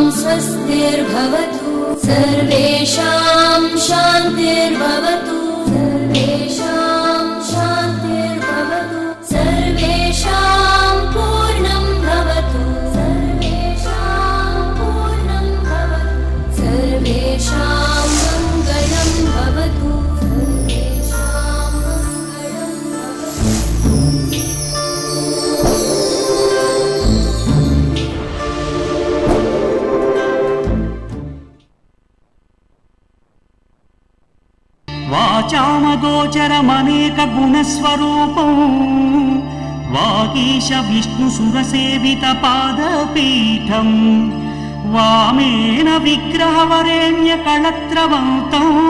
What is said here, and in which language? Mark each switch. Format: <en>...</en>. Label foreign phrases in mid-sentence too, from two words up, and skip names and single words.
<sa>स्वस्तिर्भवतु सर्वेषां शान्तिर्भवतु सर्वेषां शान्तिर्भवतु सर्वेषां पूर्णं भवतु सर्वेषां पूर्णं भवतु सर्वेषां मङ्गलं भवतु सर्वेषां मङ्गलं వాచామగోచరమనేక గుణస్వరూపం వాగీశ విష్ణుసురసేవిత పాదపీఠం వామేన విగ్రహవరేణ్య కళత్రవంతం</sa>